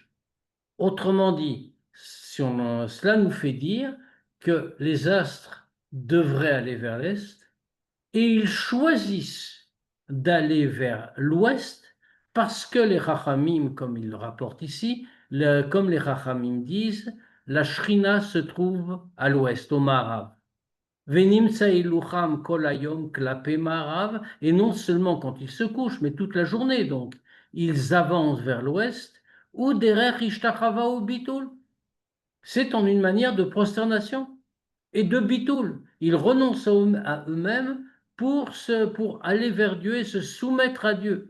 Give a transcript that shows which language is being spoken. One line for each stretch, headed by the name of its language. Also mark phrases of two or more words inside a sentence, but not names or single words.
French: Autrement dit, cela nous fait dire que les astres devraient aller vers l'est et ils choisissent d'aller vers l'ouest parce que les Chachamim, comme ils le rapportent ici, comme les Chachamim disent, la Shrina se trouve à l'ouest, au Marav.
Hebrew: ונמצא הילוכם כל היום כלפי מערב,
French: et non seulement quand ils se couchent, mais toute la journée donc, ils avancent vers l'ouest, ou
Hebrew: דרך השתחוואה ביטול.
French: C'est en une manière de prosternation et de bitoul. Ils renoncent à eux-mêmes pour aller vers Dieu et se soumettre à Dieu.